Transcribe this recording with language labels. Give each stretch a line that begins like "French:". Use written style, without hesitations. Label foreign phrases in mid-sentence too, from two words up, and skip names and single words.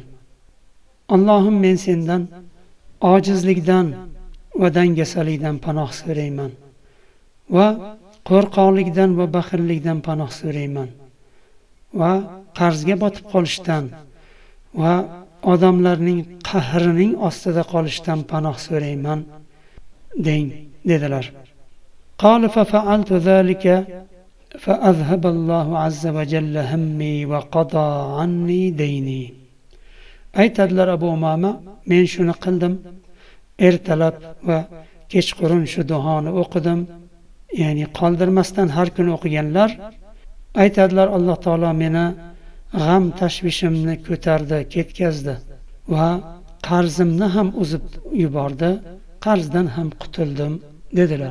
Uzbek: Allohim, men sendan ojizlikdan va dangasalikdan panoh so'rayman va qo'rqoqlikdan va baxillikdan panoh so'rayman va qarzga botib qolishdan va odamlarning qahrining ostida qolishdan panoh so'rayman deng dedilar.
Arabic: قال ففعلت ذلك فأذهب الله عز وجل همي وقضى عني ديني.
Uzbek: Aytadilar Abu Umama, men shuni qildim. ertalab va kechqurun shu duoni o'qidim. Ya'ni qoldirmasdan har kuni o'qiganlar aytadilar, Alloh taolo meni g'am tashvishimni ko'tardi, ketkazdi va qarzimni ham uzib yubordi, qarzdan ham qutuldim dedilar.